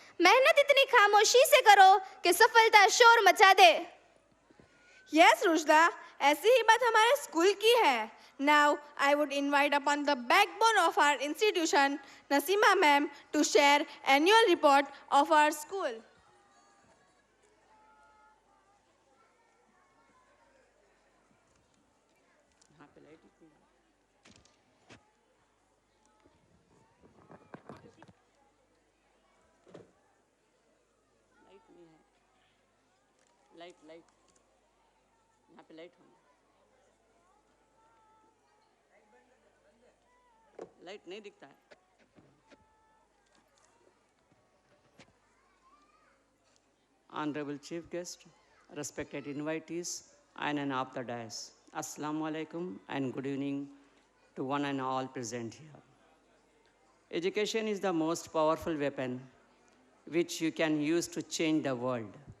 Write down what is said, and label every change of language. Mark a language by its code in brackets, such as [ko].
[hi] मेहनत इतनी खामोशी से करो कि सफलता शोर मचा दे. Yes, Rushda, ऐसी ही बात हमारे स्कूल की है. [en] Now, I would invite upon the backbone of our institution, Nasima ma'am, to share annual report of our school. [hi] Light यहाँ पे लाइट होना, लाइट नहीं दिखता है. [en] Honorable Chief Guest, respected invitees, and of the dais, Assalamu alaikum and good evening to one and all present here. Education is the most powerful weapon which you can use to change the world.